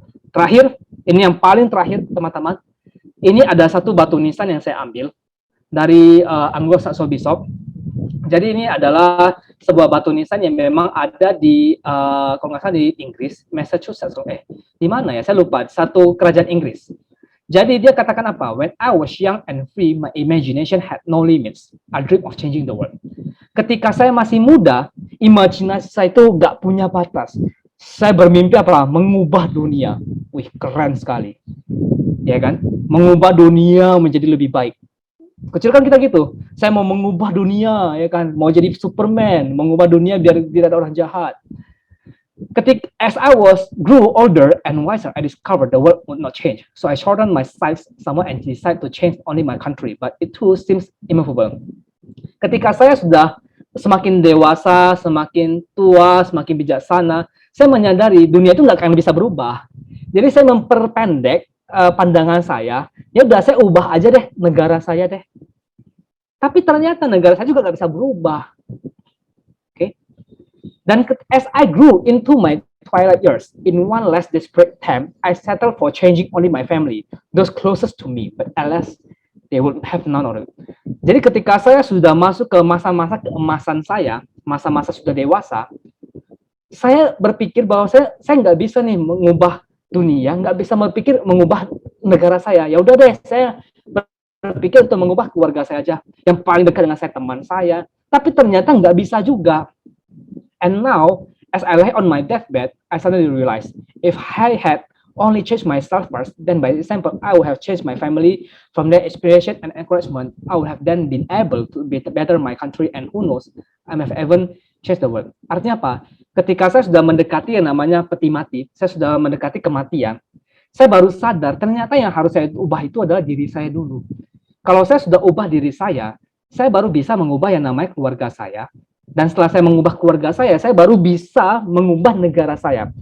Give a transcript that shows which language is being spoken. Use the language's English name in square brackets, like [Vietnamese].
[Indonesian] Terakhir, ini yang paling terakhir teman-teman. Ini ada satu batu nisan yang saya ambil dari Anglo-Saxon Bishop. Jadi ini adalah sebuah batu nisan yang memang ada di kalau nggak salah di Inggris, Massachusetts, di mana ya? Saya lupa. Satu kerajaan Inggris. Jadi dia katakan apa? [English] When I was young and free, my imagination had no limits. I dream of changing the world. [Indonesian] Ketika saya masih muda, imajinasi saya itu nggak punya batas. Saya bermimpi apa? Mengubah dunia. Wih, keren sekali. Ya kan? Mengubah dunia menjadi lebih baik. Kecil kan kita gitu. Saya mau mengubah dunia, ya kan? Mau jadi Superman, mengubah dunia biar tidak ada orang jahat. [English] As I grew older and wiser, I discovered the world would not change. So I shortened my sights somewhat and decided to change only my country, but it too seems immovable. [Indonesian] Ketika saya sudah semakin dewasa, semakin tua, semakin bijaksana, saya menyadari dunia itu nggak akan bisa berubah. Jadi saya memperpendek pandangan saya, ya udah saya ubah aja deh negara saya deh. Tapi ternyata negara saya juga nggak bisa berubah. Oke. [English] Dan as I grew into my twilight years, in one less desperate attempt, I settled for changing only my family, those closest to me, but alas, they would have none of it. [Indonesian] Jadi ketika saya sudah masuk ke masa-masa keemasan saya, masa-masa sudah dewasa, saya berpikir bahwa saya nggak bisa nih mengubah dunia, nggak bisa berpikir mengubah negara saya. Ya udah deh, saya berpikir untuk mengubah keluarga saya aja, yang paling dekat dengan saya, teman saya. Tapi ternyata nggak bisa juga. [English] And now, as I lay on my deathbed, I suddenly realized, if I had only changed myself first, then by example, I would have changed my family. From their inspiration and encouragement, I would have then been able to better my country, and who knows, I may have even changed the world. [Indonesian] Artinya apa? Ketika saya sudah mendekati yang namanya peti mati, saya sudah mendekati kematian, saya baru sadar ternyata yang harus saya ubah itu adalah diri saya dulu. Kalau saya sudah ubah diri saya baru bisa mengubah yang namanya keluarga saya. Dan setelah saya mengubah keluarga saya baru bisa mengubah negara saya.